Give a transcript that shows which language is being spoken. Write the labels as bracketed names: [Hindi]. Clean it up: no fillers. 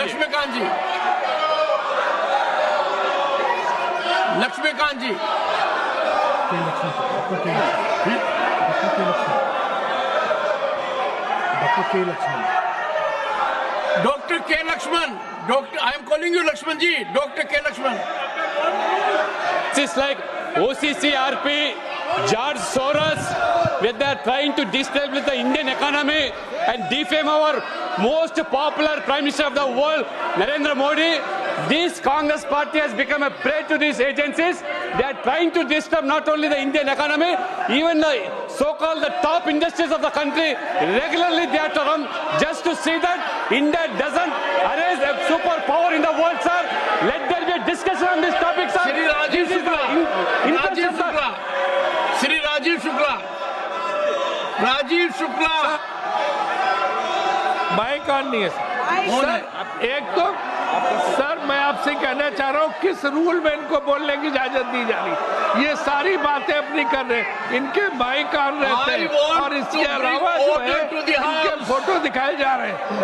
[Hindi] लक्ष्मीकांत जी, लक्ष्मीकांत जी, doctor के Lakshman, doctor, [English] I am calling you [Hindi] Lakshman ji, doctor के Lakshman. [English] It's like OCCRP, George Soros, where they are trying to destabilize the Indian economy and defame our most popular Prime Minister of the world, Narendra Modi. This Congress party has become a prey to these agencies. They are trying to disturb not only the Indian economy, even the so-called the top industries of the country. Regularly they are to come just to see that India doesn't arise a superpower in the world, sir. Let there be a discussion on this topic, sir. Shri Rajiv Shukla, Rajiv Shukla, Shri Rajiv Shukla, Rajiv Shukla, [Hindi] mic on नहीं है sir. एक तो sir मैं आपसे कहना चाह रहा हूँ किस रूल में इनको बोलने की इजाजत दी जा रही। ये सारी बातें अपनी कर रहे हैं, इनके माइक ऑन रहते हैं और इसके अलावा जो है इनके फोटो दिखाए जा रहे हैं।